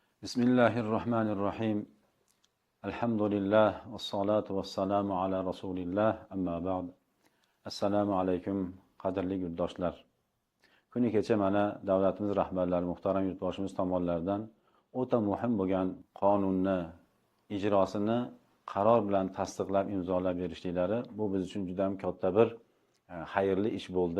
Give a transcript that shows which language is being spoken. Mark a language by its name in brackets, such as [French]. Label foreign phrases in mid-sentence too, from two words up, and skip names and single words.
[Arabic] بسم الله الرحمن الرحيم. الحمد لله والصلاة والسلام على رسول الله. أما بعد. [Uzbek] Assalomu alaykum qadrli yurtdoshlar. Kuni kecha mana davlatimiz rahbarlari, muhtaram yurtboshimiz tomonidan o'ta muhim bo'lgan qonunni ijrosini qaror bilan tasdiqlab imzolab berishliklari bu biz uchun juda ham katta bir xayrli ish bo'ldi.